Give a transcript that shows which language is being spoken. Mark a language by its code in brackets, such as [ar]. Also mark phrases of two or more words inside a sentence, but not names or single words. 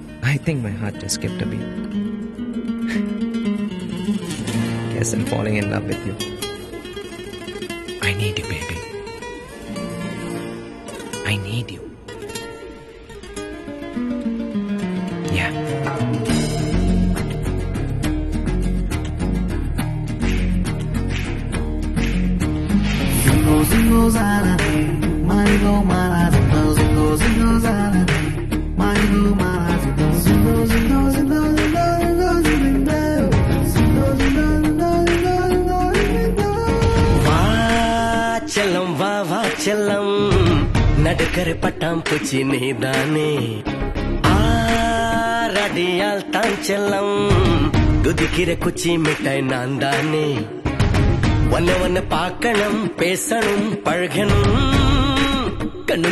[en] I think my heart just skipped a beat. Guess I'm falling in love with you. I need you, baby. I need you. Yeah. Zingo zingo zalani, marigo mara zingo zingo zingo zalani, marigo mara zingo zingo zingo zingo zingo zingo zingo zingo zingo zingo. [ta] வா செல்லம் வா வா செல்லம் நடுக்கர பட்டாம் பூச்சி நீதானே ஆரடியால் தான் செல்லம் குதிக்கிற குச்சி மிட்டாய் நான் தானே ஒன்ன ஒன்ன பார்க்கணும் பேசணும் பழகணும் கண்ணும்